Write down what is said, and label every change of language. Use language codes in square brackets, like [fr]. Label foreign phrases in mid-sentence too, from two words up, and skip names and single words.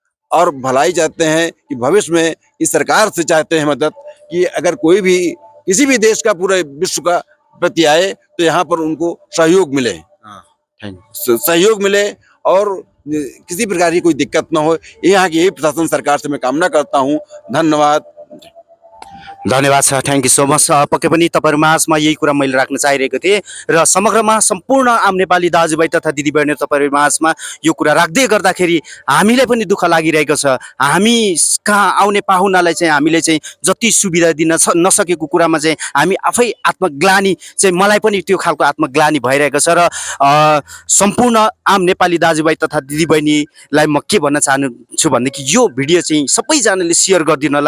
[hi] और भलाई चाहते हैं कि भविष्य में इस सरकार से चाहते हैं मदद कि अगर कोई भी किसी भी देश का पूरे विश्व का प्रति आए तो यहाँ पर उनको सहयोग मिले, थैंक सहयोग मिले और किसी प्रकार की कोई दिक्कत ना हो। ये यहाँ की यही प्रशासन सरकार से मैं कामना करता हूँ। धन्यवाद। [ne] धन्यवाद छ, [en] Thank you so much. [ne] पक्कै पनि तपाईँहरू माझमा यही कुरा मैले राख्न चाहिरहेको थिएँ र समग्रमा सम्पूर्ण आम नेपाली दाजुभाइ तथा दिदीबहिनी तपाईँहरू माझमा यो कुरा राख्दै गर्दाखेरि हामीलाई पनि दुःख लागिरहेको छ। हामी कहाँ आउने पाहुनालाई चाहिँ हामीले चाहिँ जति सुविधा दिन नसकेको कुरामा चाहिँ हामी आफै आत्मग्लानी चाहिँ मलाई पनि त्यो खालको आत्मग्लानी भइरहेको छ र सम्पूर्ण आम नेपाली दाजुभाइ तथा दिदीबहिनीलाई म के भन्न चाहन्छु भनेदेखि यो भिडियो चाहिँ सबैजनाले सेयर गरिदिनु होला।